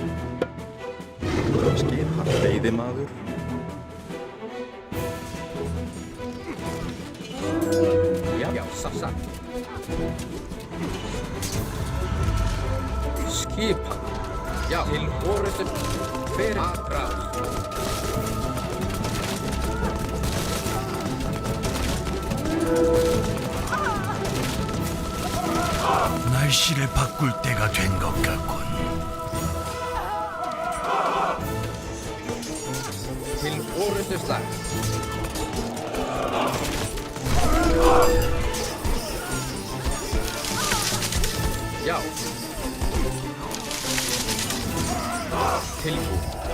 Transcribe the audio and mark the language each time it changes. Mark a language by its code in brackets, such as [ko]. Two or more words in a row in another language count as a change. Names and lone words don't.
[is] Skipar veiðimaður. Já, satt. Skipa. Já, til orrustu. Hver atrás. [ko] 날씨를 바꿀 때가 된 것 같군. [is] Til orrustuslag. Já. Tilbúin.